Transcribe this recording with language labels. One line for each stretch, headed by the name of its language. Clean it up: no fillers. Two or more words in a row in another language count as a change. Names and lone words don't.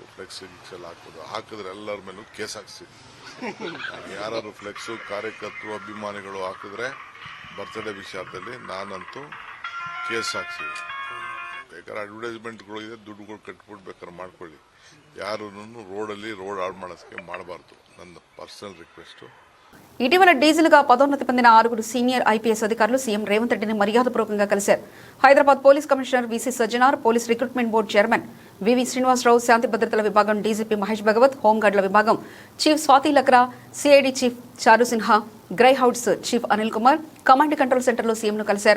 Kannada: ಫ್ಲೆಕ್ಸ್ ಎಲ್ಲ ಹಾಕಿದ್ರೆ ಎಲ್ಲರ ಮೇಲೂ ಕೇಸ್ ಹಾಕ್ಸಿದ್ವಿ. ಯಾರು ಫ್ಲೆಕ್ಸು ಕಾರ್ಯಕರ್ತರು ಅಭಿಮಾನಿಗಳು ಹಾಕಿದ್ರೆ ಬರ್ತ್ಡೇ ವಿಚಾರದಲ್ಲಿ ನಾನಂತೂ ಕೇಸ್ ಹಾಕ್ಸಿವಿ. ಬೇಕಾದ್ರೆ ಅಡ್ವರ್ಟೈಸ್ಮೆಂಟ್ಗಳು ಇದೆ, ದುಡ್ಡುಗಳು ಕಟ್ಬಿಟ್ಟು ಬೇಕಾದ್ರೆ ಮಾಡ್ಕೊಳ್ಳಿ. ಯಾರನ್ನು ರೋಡಲ್ಲಿ ರೋಡ್ ಹಾಳು ಮಾಡೋದಕ್ಕೆ ಮಾಡಬಾರ್ದು. ನನ್ನ
English: personal request.
Telugu: ఇటీవల డీజిల్గా పదోన్నతి పొందిన 6 సీనియర్ ఐపీఎస్ అధికారులు సీఎం రేవంత్ రెడ్డిని మర్యాదపూర్వకంగా కలిశారు. హైదరాబాద్ పోలీస్ కమిషనర్ వీసీ సజ్జనార్, పోలీస్ రిక్రూట్మెంట్ బోర్డు చైర్మన్ వివి శ్రీనివాసరావు, శాంతి భద్రతల విభాగం డీజీపీ మహేష్ భగవత్, హోంగార్డుల విభాగం చీఫ్ స్వాతి లక్రా, సిఐడి చీఫ్ చారు సిన్హా, గ్రై హౌడ్స్ చీఫ్ అనిల్ కుమార్ కమాండ్ కంట్రోల్ సెంటర్లో సీఎంను కలిశారు.